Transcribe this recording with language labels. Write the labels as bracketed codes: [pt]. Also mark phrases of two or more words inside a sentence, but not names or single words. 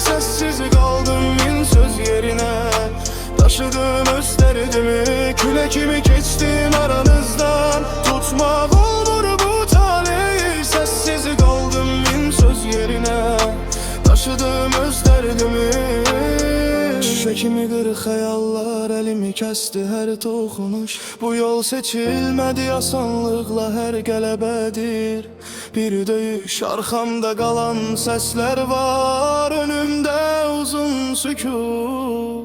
[tr] Sessiz kaldım min söz yerine, taşıdığım öz derdimi. Küle kimi geçtim aranızdan, tutmak olmur bu taleyi. Sessiz kaldım min söz yerine, taşıdığım öz derdimi. [az] Şekimi qırıq xəyallar elimi kəsdi hər toxunuş. Bu yol seçilmədi asanlıqla, hər qələbədir bir döyüş. Arxamda qalan səslər var, önümdə uzun sükut.